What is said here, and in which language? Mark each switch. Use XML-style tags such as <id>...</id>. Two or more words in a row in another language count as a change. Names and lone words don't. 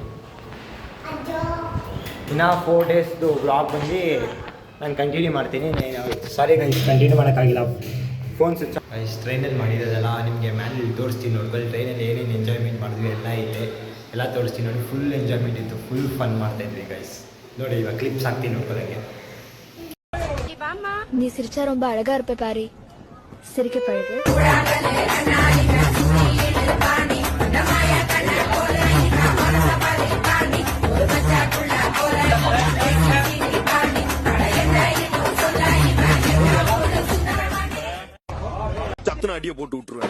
<kn>ಇನ್ನು 4 daysದು ಬ್ಲಾಗ್ ಬಂದು ನಾನು ಕಂಟಿನ್ಯೂ ಮಾಡ್ತೀನಿ.</kn> <en>sorry guys,</en> <kn>ಕಂಟಿನ್ಯೂ ಮಾಡೋಕ್ಕಾಗಿಲ್ಲ,</kn> <en>phone switch off.</en> <kn>ಗೈಸ್ ಟ್ರೈನಲ್ಲಿ ಮಾಡಿರೋದಲ್ಲ ನಿಮಗೆ ಮ್ಯಾನಲ್ಲಿ ತೋರಿಸ್ತೀನಿ ನೋಡ್ಕೊಳ್ಳಿ. ಟ್ರೈನಲ್ಲಿ ಏನೇನು ಎಂಜಾಯ್ಮೆಂಟ್ ಮಾಡಿದ್ವಿ ಎಲ್ಲ ಐತೆ, ಎಲ್ಲ ತೋರಿಸ್ತೀನಿ ನೋಡಿ.</kn> <en>full enjoyment</en> <kn>ಇತ್ತು,</kn> <en>full fun</en> <kn>ಮಾಡ್ತಾಯಿದ್ವಿ ಗೈಸ್. ನೋಡಿ ಇವಾಗ ಕ್ಲಿಪ್ಸ್ ಹಾಕ್ತೀನಿ ನೋಡ್ಕೊಳ್ಳೋಕ್ಕೆ.</kn> <ta>நீ சிரிச்சா ரொம்ப அழகா இருப்ப பாரி, சிரிக்க பழகு. சத்துன அடிய போட்டு விட்டுருவேன்.</ta>